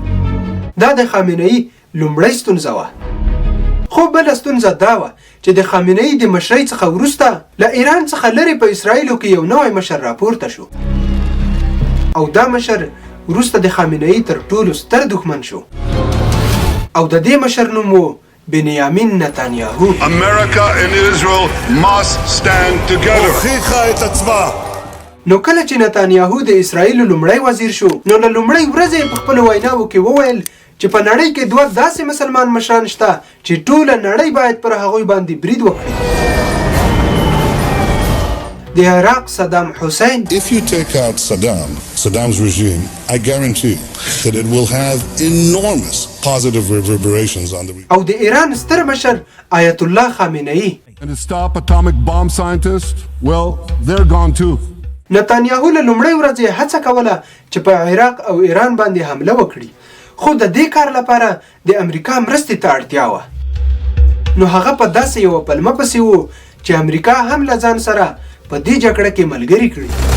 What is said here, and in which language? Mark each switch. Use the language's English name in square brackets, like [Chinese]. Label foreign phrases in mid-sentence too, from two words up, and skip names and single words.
[Pashto] دا د خامنه ای لومړی ستونزه وه. خو بله ستونزه دا وه چې د خامنه ای د مشرۍ څخه وروسته له ایران څخه لرې په اسرایلو کې یو نوی مشر راپورته شو او دا مشر وروسته د خامنه ای تر ټولو ستر دښمن شو او د دې مشر نوم و بنیامین نتانیاهو. [English] America and Israel must stand together. [Pashto] نو کله چې نتانیاهو د اسرایل لومړی وزیر شو نو له لومړۍ ورځې په خپل ویناو کې وویل چې په نړۍ کې دوه داسې مسلمان مشران شته چې ټوله نړۍ باید پر هغوی باندې برید وکړي. د عراق صدام حسین. [English] If you take out Saddam's regime, I guarantee that it will have enormous positive reverberations on the region. [Pashto] او د ایران ستر مشر آیت الله خامنه ای. [English] And to stop atomic bomb scientists, well, they're gone too. [Pashto] نتانیاهو له لومړۍ ورځې هڅه کوله چې په عراق او ایران باندې حمله وکړي خو د دې کار لپاره د امریکا مرستې ته اړتیا وه. نو هغه په داسې یوه پلمه پسې و چې امریکا هم له ځان سره په دې جګړه کې ملګري کړي.